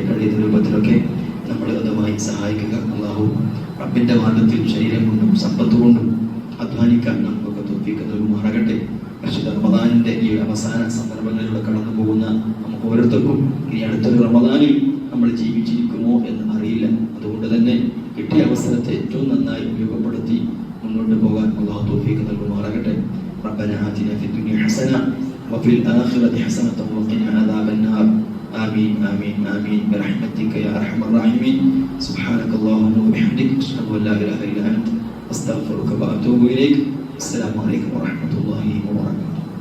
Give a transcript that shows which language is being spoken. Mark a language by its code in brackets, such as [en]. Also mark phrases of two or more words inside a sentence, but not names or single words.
[ml] കഴിയുന്ന രൂപത്തിലൊക്കെ നമ്മൾ അതുമായി സഹായിക്കുക. അല്ലാഹു റബ്ബിന്റെ മാർഗ്ഗത്തിൽ ശരീരം കൊണ്ടും സമ്പത്ത് കൊണ്ടും അധ്വാനിക്കാൻ നമുക്കൊക്കെ തൗഫീഖ് നൽകുമാറാകട്ടെ. പരിശുദ്ധ റമദാനിന്റെ ഈ അവസാന സന്ദർഭങ്ങളിലൂടെ കടന്നു പോകുന്ന നമുക്ക് ഓരോരുത്തർക്കും ഇനി അടുത്തൊരു റമദാനിൽ നമ്മൾ ജീവിച്ചിരിക്കുമോ എന്ന് അറിയില്ല. അതുകൊണ്ട് തന്നെ കിട്ടിയ അവസരത്തെ ഏറ്റവും നന്നായി ഉപയോഗപ്പെടുത്തി മുന്നോട്ട് പോകാൻ അല്ലാഹു തൗഫീഖ് നൽകുമാറാകട്ടെ. [ar] ربنا آتنا في الدنيا حسنة وفي الآخرة حسنة وقنا عذاب النار. آمين آمين آمين برحمتك يا أرحم الراحمين. سبحانك اللهم وبحمدك أشهد أن لا إله إلا أنت أستغفرك وأتوب إليك. السلام عليكم ورحمة الله وبركاته.